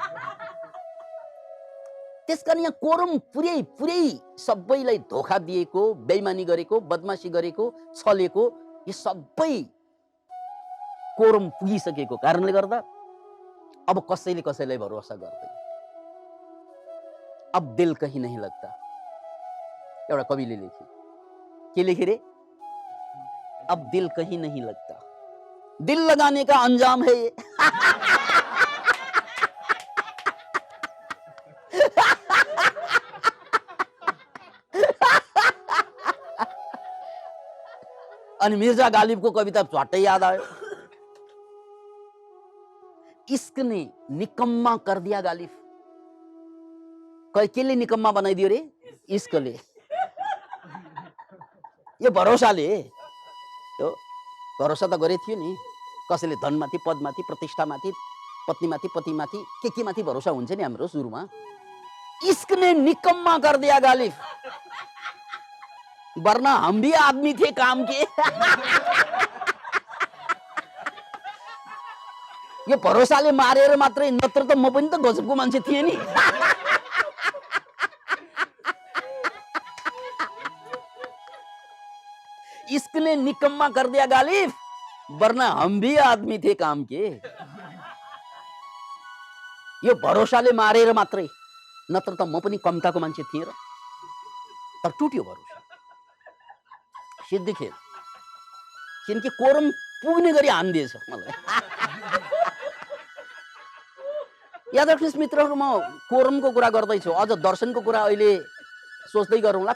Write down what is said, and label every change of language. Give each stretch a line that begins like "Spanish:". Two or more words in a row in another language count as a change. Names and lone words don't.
Nepali: त्यसकारण यहाँ कोरम पुर्याइ सबैलाई धोका दिएको, बेइमानी गरेको, बदमासी गरेको, छलेको, यो सबै कोरम पुगिसकेको कारणले गर्दा अब कसैले कसैलाई भरोसा गर्दैन।
Hindi: अब दिल कहीं नहीं लगता।
Nepali: एउटा कविले लेखे, के लेखे रे?
Hindi: अब दिल कहीं नहीं लगता, दिल लगाने का अंजाम है ये।
Nepali: अनि मिर्जा गालिबको कविता झट्टै याद आयो,
Hindi: इश्क ने निकम्मा कर दिया गालिब।
Nepali: केले निकम्मा बनाइदियो रे? इश्कले। यो भरोसाले, यो भरोसा त गरे थियो नि। कसैले धनमाथि, पदमाथि, प्रतिष्ठामाथि, पत्नीमाथि, पतिमाथि, के माथि भरोसा हुन्छ नि हाम्रो सुरुमा।
Hindi: इश्क ने निकम्मा कर दिया गालिब, वरना हम भी आदमी थे काम के।
Nepali: यो भरोसाले मारेर मात्रै, नत्र त म पनि त गजबको मान्छे थिएँ नि।
Hindi: इश्क ने निकम्मा कर दिया गालिब, वरना हम भी आदमी थे काम के।
Nepali: यो भरोसाले मारेर मात्रै, नत्र त म पनि कम्ताको मान्छे थिएँ र। तर टुट्यो भरोसा, सिद्धि खेल। किनकि कोरम पुग्ने गरी हान्दिएछ मलाई। याद राख्नुहोस् मित्रहरू, म कोरमको कुरा गर्दैछु, अझ दर्शनको कुरा अहिले सोच्दै गरौँला।